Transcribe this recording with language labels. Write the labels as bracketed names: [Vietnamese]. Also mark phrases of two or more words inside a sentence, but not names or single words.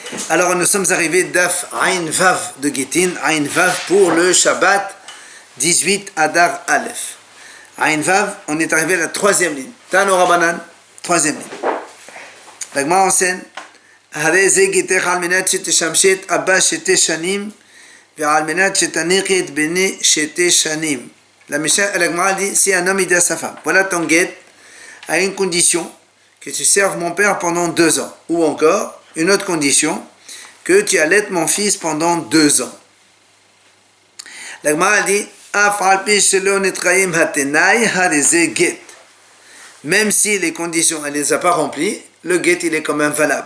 [French] Alors nous sommes arrivés d'Af Ain Vav de Gittin, Ain Vav pour le Shabbat 18 Adar Aleph. Ain Vav, on est arrivé à la troisième ligne. [Hebrew] Tano Rabanan, [French] troisième ligne. La Gemara enseigne [Hebrew] הרי זה גיתך על מנת שתשמשת אבא 2 שנים ועל מנת שתניחי את בני 2 שנים. [French] La Gemara dit, si un homme il dit à sa femme, voilà ton guet à une condition que tu serves mon père pendant 2 ans. Ou encore, une autre condition, que tu allaites mon fils pendant 2 ans. La Gemara dit, même si les conditions, elle ne les a pas remplies, le guet il est quand même valable.